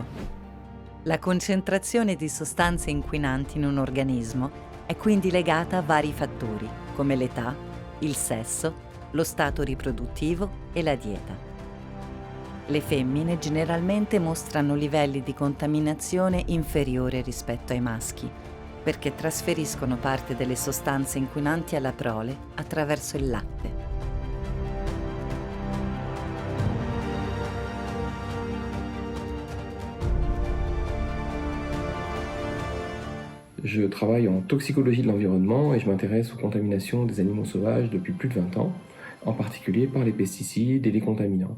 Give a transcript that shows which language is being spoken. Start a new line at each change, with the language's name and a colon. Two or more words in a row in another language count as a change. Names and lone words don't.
Italian: La concentrazione di sostanze inquinanti in un organismo è quindi legata a vari fattori, come l'età, il sesso, lo stato riproduttivo e la dieta. Le femmine generalmente mostrano livelli di contaminazione inferiore rispetto ai maschi, perché trasferiscono parte delle sostanze inquinanti alla prole attraverso il latte.
French: Je travaille en toxicologie de l'environnement et je m'intéresse aux contaminations des animaux sauvages depuis plus de 20 ans, en particulier par les pesticides et les contaminants.